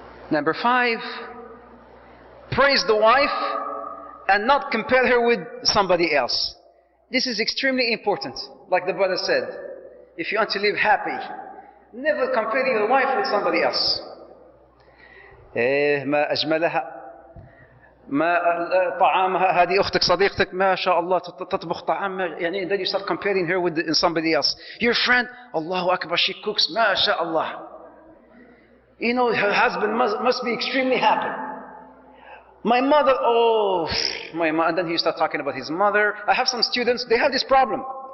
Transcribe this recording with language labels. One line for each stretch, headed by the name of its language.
English: Number 5, praise the wife and not compare her with somebody else. This is extremely important. Like the brother said, if you want to live happy, never compare your wife with somebody else.
Arabic: ما أجملها ما طعامها هذه أختك صديقتك ما شاء الله تطبخ طعام يعني.
English: Then you start comparing her with somebody else. Your friend, Allahu Akbar, she cooks ما شاء الله. Her husband must be extremely happy. My mother, my mother. And then he start talking about his mother. I have some students, they have this problem.